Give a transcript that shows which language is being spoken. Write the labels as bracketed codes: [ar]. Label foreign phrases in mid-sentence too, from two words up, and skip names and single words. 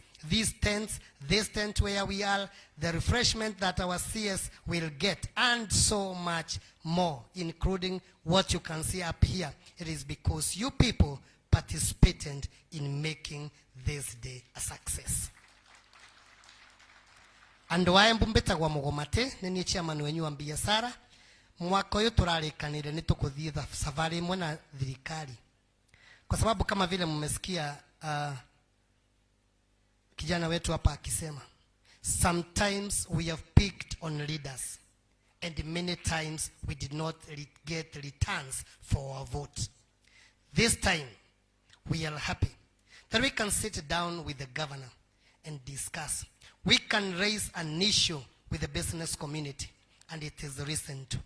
[en] These tents, this tent where we are, the refreshment that our CS will get, and so much more, including what you can see up here. It is because you people participated in making this day a success. And why [mer] mbetagwa mugomate nini [sw] chairman wenyu wa biashara [mer] mwaka uyu turarikanire ni tukuthie safari imwe na thirikari, [sw] kwa sababu kama vile mmesikia kijana wetu hapa akisema, [en] sometimes we have picked on leaders and many times we did not get returns for our vote. This time we are happy that we can sit down with the governor and discuss. We can raise an issue with the business community and it is listened to.